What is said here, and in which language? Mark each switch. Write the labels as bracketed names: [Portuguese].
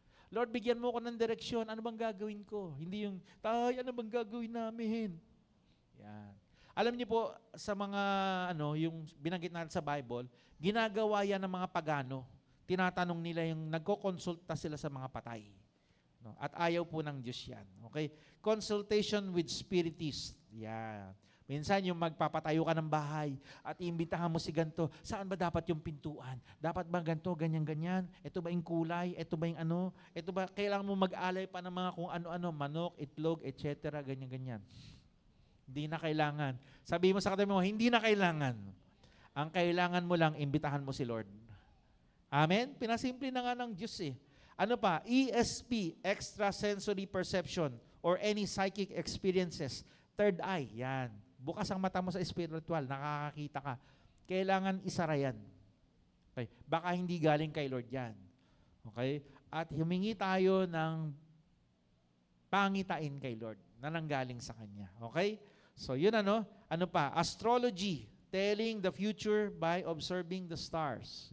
[Filipino] Lord, bigyan mo ko ng direksyon. Ano bang gagawin ko? Hindi yung, tay, ano bang gagawin namin? Yan. Alam niyo po, sa mga, yung binanggit natin sa Bible, ginagawa yan ng mga pagano. Tinatanong nila yung, nagko-consulta sila sa mga patay. No? At ayaw po ng Diyos yan. Okay? [English] Consultation with spiritists. [Filipino] Yan. Minsan yung magpapatayo ka ng bahay at iimbitahan mo si ganito, saan ba dapat yung pintuan? Dapat ba ganito, ganyan-ganyan? Ito ba yung kulay? Ito ba yung ano? Ito ba, kailangan mo mag-alay pa ng mga kung ano-ano, manok, itlog, etc., ganyan-ganyan. Hindi na kailangan. Sabi mo sa katabi mo, hindi na kailangan. Ang kailangan mo lang, imbitahan mo si Lord. Amen? Pinasimple na nga ng Diyos eh. Ano pa? ESP, extrasensory perception, or any psychic experiences. Third eye, yan. Bukas ang mata mo sa spiritual, nakakakita ka. Kailangan isara yan. Okay? Baka hindi galing kay Lord yan. Okay? At humingi tayo ng pangitain kay Lord na nanggaling sa Kanya. Okay? So yun ano pa? [English] Astrology, telling the future by observing the stars.